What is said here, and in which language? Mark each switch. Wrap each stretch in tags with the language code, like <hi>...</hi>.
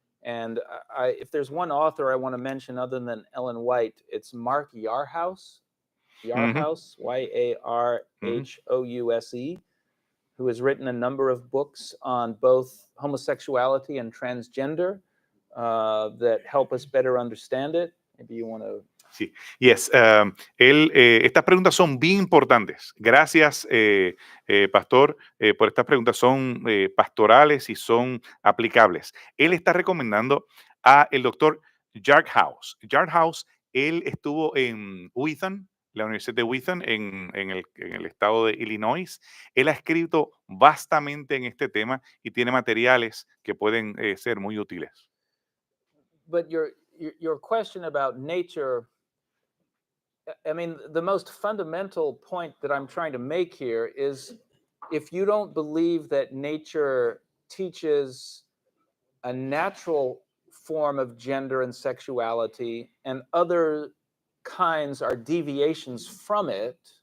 <en>And if there's one author I want to mention other than Ellen White, it's Mark Yarhouse, Yarhouse, who has written a number of books on both homosexuality and transgender that help us better understand it. Maybe you want to.</en> <es>Sí,</es> <en>yes.</en> <es>Estas preguntas son bien importantes. Gracias, Pastor, por estas preguntas. Son pastorales y son aplicables. Él está recomendando a el doctor Yarhouse. Yarhouse, él estuvo en Wheaton, la Universidad de Wheaton, en el estado de Illinois. Él ha escrito vastamente en este tema y tiene materiales que pueden ser muy útiles.</es> <en>But your question about nature, I mean, the most fundamental point that I'm trying to make here is if you don't believe that nature teaches a natural form of gender and sexuality and other kinds are deviations from it,</en>